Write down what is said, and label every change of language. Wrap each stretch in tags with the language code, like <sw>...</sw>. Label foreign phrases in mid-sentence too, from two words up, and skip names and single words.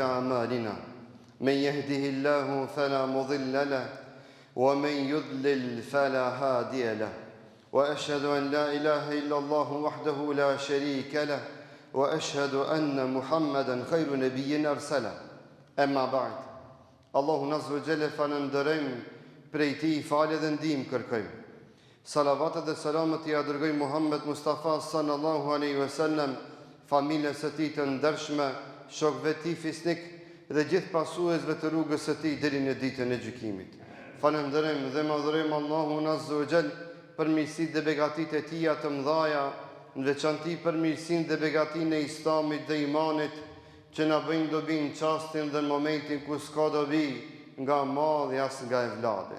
<ar>أعمالنا من يهده الله فلا مضل له ومن يضلل فلا هادي له وأشهد أن لا إله إلا الله وحده لا شريك له وأشهد أن محمدا خير نبي أرسله أما بعد الله عز وجل فنندرم</ar> <sq>prej ti falje dhe ndim kërkojmë. Salavatet dhe selamet i adërgoj Muhammed Mustafa</sq> <ar>صلى الله عليه وسلم,</ar> <sq>familjes së tij të ndershme, shokëve të tij fisnik dhe gjithë pasuesve të rrugës së tij deri në ditën e gjykimit. Falënderojmë dhe madhërojmë Allahun</sq> <ar>عز وجل</ar> <sq>për mirësitë dhe begatitë e tija të mëdha, në veçanti për mirësinë dhe begatinë e Islamit dhe imanit, që na bëjnë dobi në çastin dhe momentin ku s'ka dobi nga madhi as nga evlade.</sq>